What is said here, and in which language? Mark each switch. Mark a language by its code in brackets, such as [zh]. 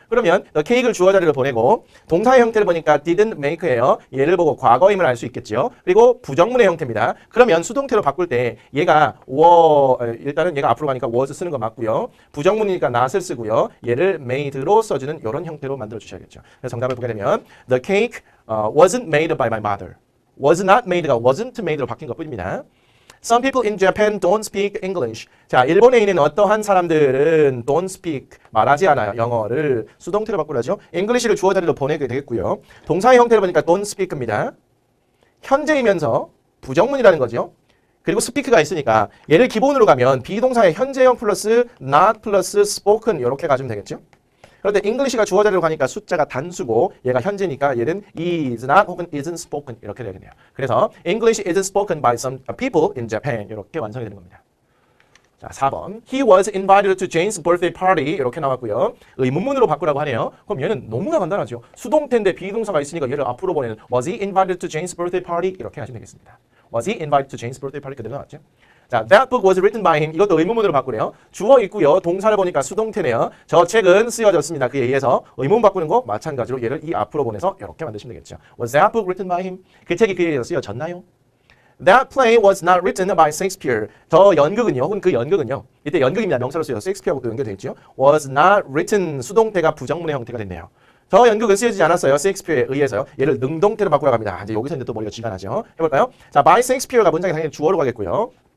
[ko] 그러면 the cake을 주어 자리로 보내고 동사의 형태를 보니까 didn't make예요. 얘를 보고 과거임을 알 수 있겠죠. 그리고 부정문의 형태입니다. 그러면 수동태로 바꿀 때 얘가 일단은 얘가 앞으로 가니까 was 쓰는 거 맞고요. 부정문이니까 not을 쓰고요. 얘를 made로 써주는 이런 형태로 만들어 주셔야겠죠. 그래서 정답을 보게 되면 [en] the cake wasn't made by my mother. [ko] was not made가 wasn't made로 바뀐 것 뿐입니다. [en] Some people in Japan don't speak English. [ko] 자, 일본에 있는 어떠한 사람들은 don't speak, 말하지 않아요. 영어를 수동태로 바꾸라죠. English를 주어 자리로 보내게 되겠고요. 동사의 형태를 보니까 don't speak입니다. 현재이면서 부정문이라는 거죠. 그리고 speak가 있으니까 얘를 기본으로 가면 비동사의 현재형 플러스 not 플러스 spoken 이렇게 가지면 되겠죠. 그런데 English가 주어 자리로 가니까 숫자가 단수고 얘가 현재니까 얘는 is not 혹은 isn't spoken 이렇게 되겠네요. 그래서 [en] English isn't spoken by some people in Japan [ko] 이렇게 완성이 되는 겁니다. 자, 4번. [en] He was invited to Jane's birthday party [ko] 이렇게 나왔고요. 의문문으로 바꾸라고 하네요. 그럼 얘는 너무나 간단하죠. 수동태인데 비동사가 있으니까 얘를 앞으로 보내는 [en] Was he invited to Jane's birthday party [ko] 이렇게 하시면 되겠습니다. [en] Was he invited to Jane's birthday party [ko] 그대로 나왔죠. 자, [en] that book was written by him. [ko] 이것도 의문문으로 바꾸네요. 주어 있고요. 동사를 보니까 수동태네요. 저 책은 쓰여졌습니다. 그에 의해서 의문 바꾸는 거 마찬가지로 얘를 이 앞으로 보내서 이렇게 만드시면 되겠죠. [en] Was that book written by him? [ko] 그 책이 그에 의해서 쓰여졌나요? [en] That play was not written by Shakespeare. [ko] 저 연극은요, 혹은 그 연극은요. 이때 연극입니다. 명사로 쓰여서 셰익스피어하고도 연결되겠죠. Was not written 수동태가 부정문의 형태가 됐네요. 저 연극은 쓰여지지 않았어요. 셰익스피어에 의해서요. 얘를 능동태로 바꾸라고 합니다. 이제 여기서 이제 또 머리가 쥐가나죠. 해볼까요? 자, by Shakespeare가 문장이 당연히 주어로 가겠고요.